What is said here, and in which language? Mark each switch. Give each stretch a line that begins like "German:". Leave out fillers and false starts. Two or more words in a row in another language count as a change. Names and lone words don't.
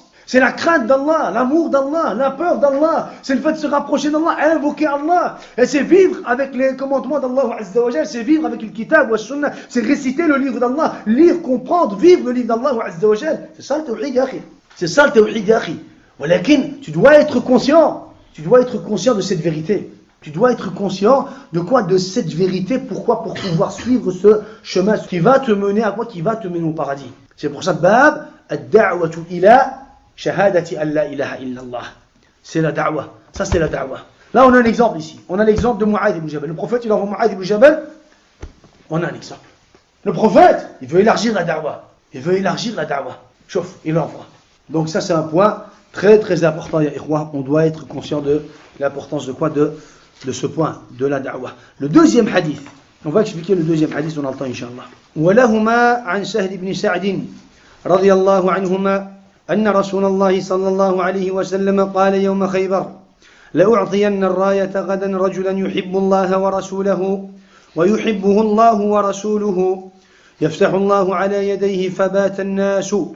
French: C'est la crainte d'Allah, l'amour d'Allah, la peur d'Allah. C'est le fait de se rapprocher d'Allah, invoquer Allah. Et c'est vivre avec les commandements d'Allah
Arabic: عز وجل,
French: c'est vivre avec le
Arabic: كتاب وسنة,
French: c'est réciter le livre d'Allah, lire, comprendre, vivre le livre d'Allah
Arabic: عز وجل.
French: C'est ça le tawhid,
Arabic: يا أخي.
French: C'est ça le tawhid,
Arabic: يا أخي.
French: Walakin, tu dois être conscient de cette vérité. Tu dois être conscient de quoi? De cette vérité. Pourquoi? Pour pouvoir suivre ce chemin qui va te mener à quoi? Qui va te mener au paradis. C'est pour ça,
Arabic: باب، الدعوة إلى شهادة أن لا إله إلا الله.
French: C'est la da'wah. Ça, c'est la da'wah. Là, on a un exemple ici. On a l'exemple de Mu'adh ibn Jabal. Le prophète, il envoie Mu'adh ibn Jabal. On a un exemple. Le prophète, il veut élargir la da'wah. Chauffe, il l'envoie. Donc ça, c'est un point très très important,
Arabic: يا إخوة.
French: On doit être conscient de l'importance de quoi? De ce point, de la da'wah. Le deuxième hadith. On va expliquer le deuxième hadith, on a le temps, inshallah.
Arabic: وَلَهُمَا عَنْ سَهْلِ بْنِ سَعْدٍ رضي الله عنهما أن رسول الله صلى الله عليه وسلم قال يوم خيبر لأعطين الراية غدا رجلا يحب الله ورسوله ويحبه الله ورسوله يفتح الله على يديه فبات الناس